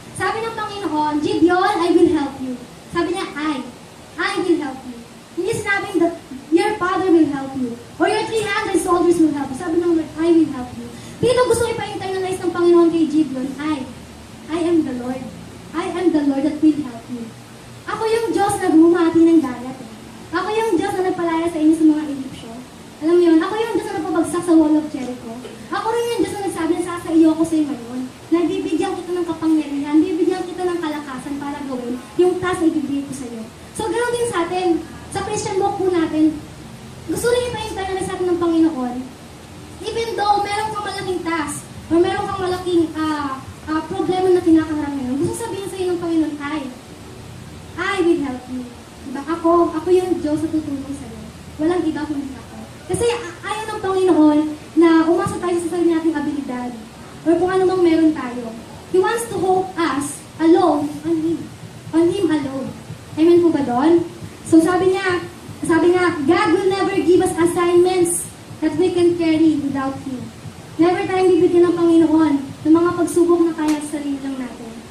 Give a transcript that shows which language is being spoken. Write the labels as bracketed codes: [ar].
[tl] Sabi ng Panginoon, [en] Gideon, I will help you. [tl] Sabi niya, [en] I will help you. [tl] Hindi sinabing [en] that your father will help you or your 300 soldiers will help you. [tl] Sabi ng [en] Lord, I will help you. [tl] Dito gusto ipa-internalize ng Panginoon kay Gideon, [en] I am the Lord. I am the Lord that will help you. [tl] Ako yung Diyos na bumati ng dagat. Ako yung Diyos na nagpalaya sa inyo sa mga Egyptyo. Alam mo yun, ako yung Diyos na nagpabagsak sa wall of Jericho. Ako rin yung Diyos na nagsabi na sasaiyo ako sa iyo ngayon. Nabibigyan kita ng kapangyarihan, bibigyan kita ng kalakasan para gawin yung task na ibibigay ko sa iyo. So, ganoon din sa atin. Sa Christian walk po natin, gusto rin ipa-internalize sa atin ng Panginoon. [en] Even though [tl] meron kang malaking task, or meron kang malaking problema na kinakaharap ngayon, gusto sabihin sa iyo ng Panginoon, [en] I will help you. [tl] Diba? Ako yung Diyos na tutulong sa iyo. Walang iba kundi ako. Kasi ayaw ng Panginoon na umasa tayo sa sarili nating abilidad or kung ano mang meron tayo. [en] He wants to hold us alone on Him. On Him alone. [tl] Amen po ba doon? [en] So [tl] sabi nga, [en] God will never give us assignments that we can carry without Him. [tl] Never tayong bibigyan ng Panginoon ng mga pagsubok na kaya sa sarili lang natin.